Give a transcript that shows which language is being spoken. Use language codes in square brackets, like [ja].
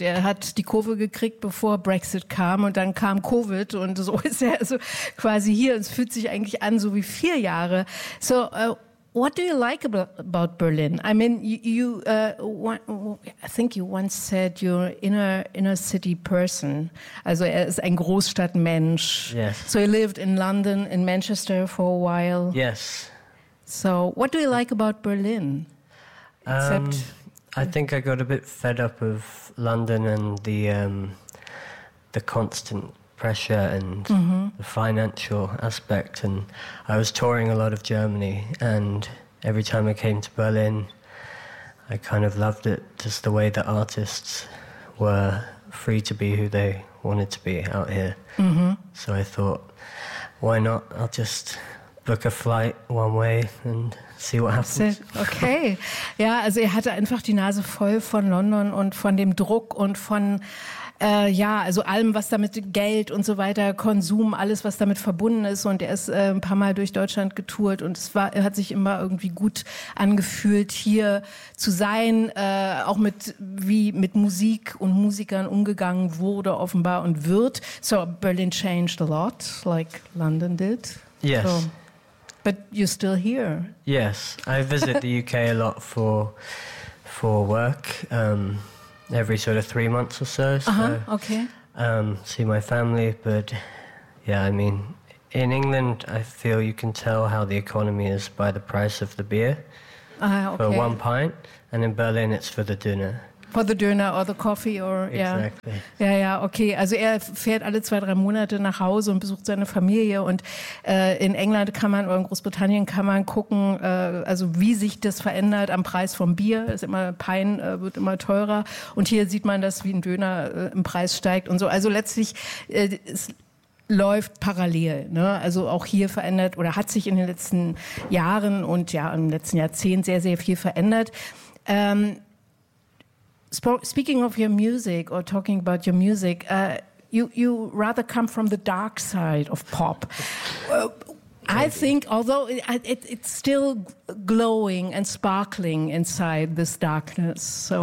[de] Er hat die Kurve gekriegt, bevor Brexit kam, und dann kam Covid, und so ist er also quasi hier. Und es fühlt sich eigentlich an, so wie 4 Jahre. [en] So... what do you like about Berlin? I mean, I think you once said you're inner city person. [de] Also, er ist ein Großstadtmensch. [en] Yes. So he lived in London, in Manchester for a while. Yes. So what do you like about Berlin? I think I got a bit fed up of London and the constant pressure and the financial aspect, and I was touring a lot of Germany, and every time I came to Berlin I kind of loved it, just the way the artists were free to be who they wanted to be out here. So I thought, why not? I'll just book a flight one way and see what happens. Okay. [de] Ja, also er hatte einfach die Nase voll von London und von dem Druck und von also allem, was damit, Geld und so weiter, Konsum, alles, was damit verbunden ist. Und er ist ein paar Mal durch Deutschland getourt, und er hat sich immer irgendwie gut angefühlt, hier zu sein, auch wie mit Musik und Musikern umgegangen wurde, offenbar, und wird. [en] So Berlin changed a lot, like London did. Yes. So, but you're still here. Yes, I visit the UK a lot for work. Every sort of 3 months or so. See my family, but yeah, I mean, in England, I feel you can tell how the economy is by the price of the beer for one pint, and in Berlin, it's for the dinner. For the dinner or the coffee or, exactly. Okay. [de] Also er fährt alle 2-3 Monate nach Hause und besucht seine Familie. Und in England kann man, oder in Großbritannien kann man gucken, also wie sich das verändert am Preis vom Bier. Ist immer Pein, wird immer teurer. Und hier sieht man das, wie ein Döner im Preis steigt und so. Also letztlich, es läuft parallel, ne? Also auch hier verändert, oder hat sich in den letzten Jahren und ja, im letzten Jahrzehnt sehr, sehr viel verändert. [en] Speaking of your music, or talking about your music, you rather come from the dark side of pop. I think, although it's still glowing and sparkling inside this darkness. So,